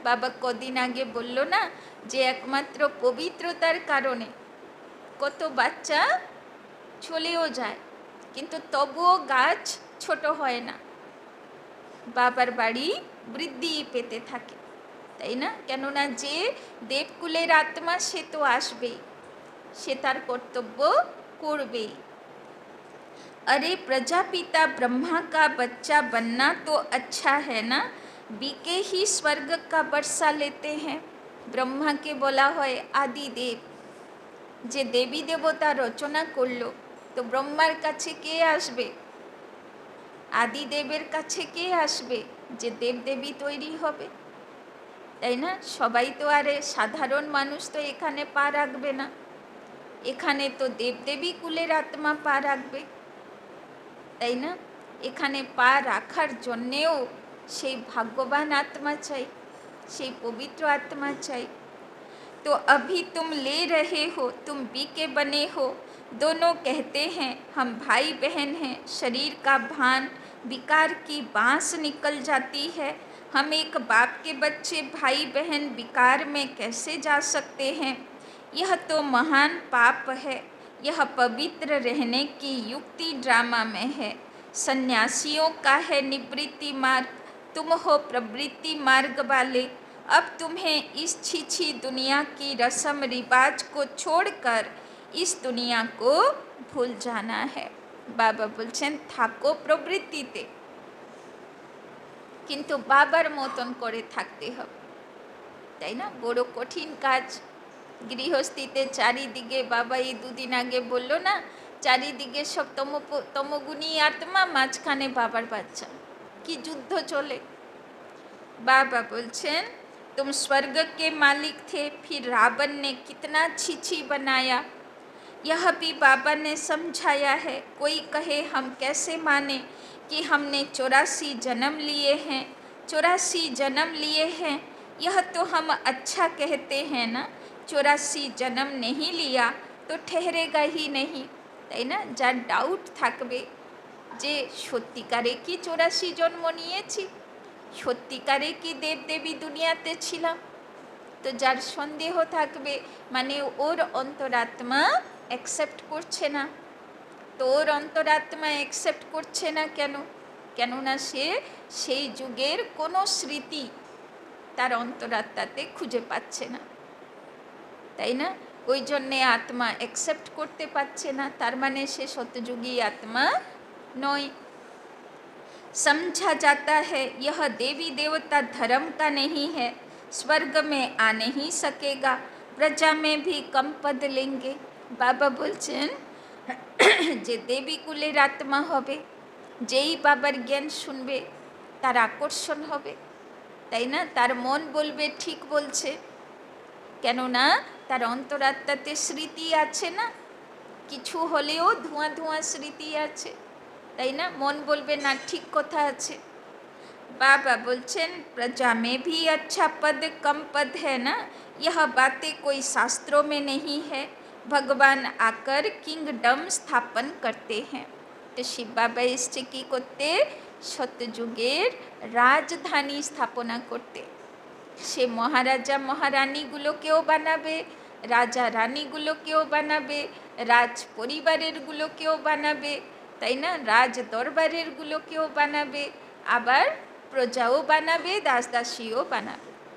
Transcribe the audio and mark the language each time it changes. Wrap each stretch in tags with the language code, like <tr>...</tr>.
<bn>বাবা কদিন আগে বলল না যে একমাত্র পবিত্রতার কারণে কত বাচ্চা চলেও যায়, কিন্তু তবুও গাছ ছোট হয় না, বাবার বাড়ি বৃদ্ধি পেতে থাকে, তাই না? কেননা যে দেবকুলের আত্মা সে তো আসবেই, সে তার কর্তব্য করবেই।</bn> <hi>अरे प्रजापिता ब्रह्मा का बच्चा बनना तो अच्छा है ना, बीके ही स्वर्ग का बरसा लेते हैं।</hi> <bn>ব্রহ্মাকে বলা হয় আদি দেব, যে দেবী দেবতা রচনা করলো, তো ব্রহ্মার কাছে কে আসবে? আদি দেবের কাছে কে আসবে? যে দেবদেবী তৈরি হবে, তাই না? সবাই তো আরে সাধারণ মানুষ তো এখানে পা রাখবে না, এখানে তো দেবদেবী কুলের আত্মা পা রাখবে, তাই না? এখানে পা রাখার জন্যেও সেই ভাগ্যবান আত্মা চাই, সেই পবিত্র আত্মা চাই।</bn> <hi>तो अभी तुम ले रहे हो, तुम बीके बने हो, दोनों कहते हैं हम भाई बहन हैं, शरीर का भान विकार की बांस निकल जाती है, हम एक बाप के बच्चे भाई बहन विकार में कैसे जा सकते हैं? यह तो महान पाप है, यह पवित्र रहने की युक्ति ड्रामा में है। सन्यासियों का है निवृत्ति मार्ग, तुम हो प्रवृत्ति मार्ग वाले। अब तुम्हें इस छीछी दुनिया की रस्म रिवाज को छोड़कर इस दुनिया को भूल जाना है।</hi> <bn>बाबा बोलছেন থাকো প্রবৃত্তিতে, কিন্তু বাবার মতন করে থাকতে হবে, তাই না? বড় কঠিন কাজ গৃহস্থিতে। চারিদিকে বাবা এই দুদিন আগে বলল না, চারিদিকে সব তমগুণী আত্মা, মাঝখানে বাবার বাচ্চা, কি যুদ্ধ চলে।</bn> <hi>बाबा बोलছেন तुम स्वर्ग के मालिक थे, फिर रावण ने कितना छीछी बनाया, यह भी बाबा ने समझाया है। कोई कहे हम कैसे माने कि हमने 84 जन्म लिए हैं, 84 जन्म लिए हैं, यह तो हम अच्छा कहते हैं ना, 84 जन्म नहीं लिया तो ठहरेगा ही नहीं,</hi> <bn>তাই না? যার ডাউট থাকবে যে সত্যিকারে কি 84 জন্ম নিয়েছি, সত্যিকারে কি দেবদেবী দুনিয়াতে ছিলাম, তো যার সন্দেহ থাকবে মানে ওর অন্তরাত্মা অ্যাকসেপ্ট করছে না। তো ওর অন্তরাত্মা অ্যাকসেপ্ট করছে না কেন? কেননা সে সেই যুগের কোনো স্মৃতি তার অন্তরাত্মাতে খুঁজে পাচ্ছে না, তাই না? ওই জন্যে আত্মা অ্যাকসেপ্ট করতে পারছে না, তার মানে সে সত্যযুগী আত্মা নয়।</bn> <hi>समझा जाता है यह देवी देवता धर्म का नहीं है, स्वर्ग में आ नहीं सकेगा, प्रजा में भी कम पद लेंगे।</hi> <bn>बाबा বলছেন যে দেবী কুলের আত্মা হবে, যেই বাবার জ্ঞান শুনবে তার আকর্ষণ হবে, তাই না? তার মন বলবে ঠিক বলছে, কেননা তার অন্তরাত্মাতে স্মৃতি আছে না, কিছু হলেও ধোঁয়া ধোঁয়া স্মৃতি আছে, তাই না? মন বলবে না ঠিক কথা আছে।</bn> <hi>बाबा बोलছেন प्रजा में भी अच्छा पद कम पद है ना, यह बातें कोई शास्त्रों में नहीं है, भगवान आकर किंगडम स्थापन करते हैं।</hi> <bn>तो शिव बाबा এসছে কি করতে? সত্যযুগের রাজধানী স্থাপনা করতে। সে মহারাজা মহারানীগুলোকেও বানাবে, রাজা রানীগুলোকেও বানাবে, রাজ পরিবারেরগুলোকেও বানাবে, তাই না? রাজ দরবারেরগুলোকেও বানাবে, আবার প্রজাও বানাবে, দাসদাসীও বানাবে।</bn>